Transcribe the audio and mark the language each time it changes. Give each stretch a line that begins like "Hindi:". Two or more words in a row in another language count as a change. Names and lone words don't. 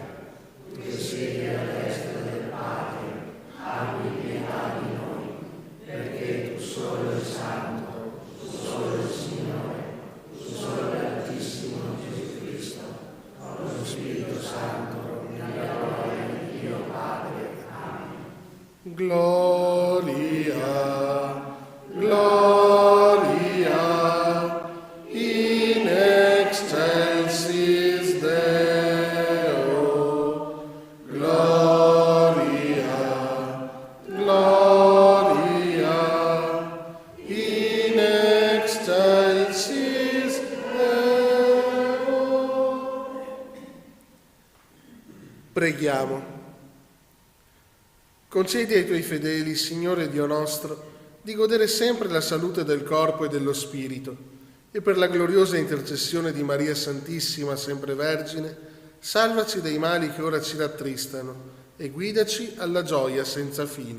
Italian: Tu che siedi a destra del Padre, abbi pietà di noi, perché tu solo il Santo, tu solo il Signore, tu solo l'Altissimo Gesù Cristo, con lo Spirito Santo, nella gloria di Dio Padre. Amen.
Latin: Gloria, gloria, in excelsis Deo. Gloria, gloria, in excelsis Deo.
Italian: Preghiamo. Concedi ai tuoi fedeli, Signore Dio nostro, di godere sempre la salute del corpo e dello spirito, e per la gloriosa intercessione di Maria Santissima, sempre Vergine, salvaci dai mali che ora ci rattristano, e guidaci alla gioia senza fine.